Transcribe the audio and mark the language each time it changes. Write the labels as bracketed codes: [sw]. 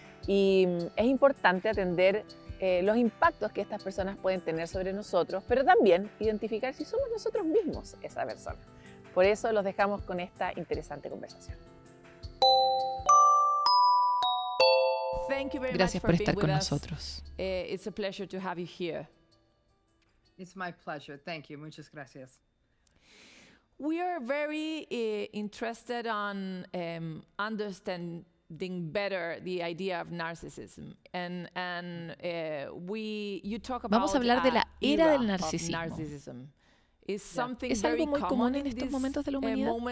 [es] Y es importante atender los impactos que estas personas pueden tener sobre nosotros, pero también identificar si somos nosotros mismos esa persona. Por eso los dejamos con esta interesante conversación. Gracias por estar con nosotros. [en] It's a pleasure to have you here. It's my pleasure. Thank you. [es] Muchas gracias. [en] We are very interested on understanding better the idea of narcissism, and you talk about [es] Vamos a hablar de la era del narcisismo. Es ¿Es algo muy común en estos momentos de la humanidad?